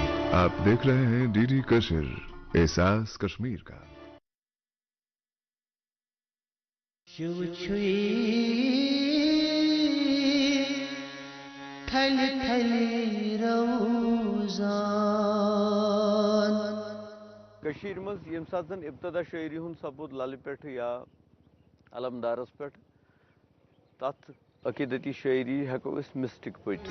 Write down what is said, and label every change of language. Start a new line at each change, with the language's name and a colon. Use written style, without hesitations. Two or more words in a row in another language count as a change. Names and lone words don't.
Hindi: आप देख रहे हैं डीडी कश्मीर, एहसास कश्मीर का।
Kashmiri: कशीर मज यम सात इब्तदा शायरी हुन सबूत लाल पे या अलमदारस पे तथ अकीदती शायरी हेको इस मिस्टिक पट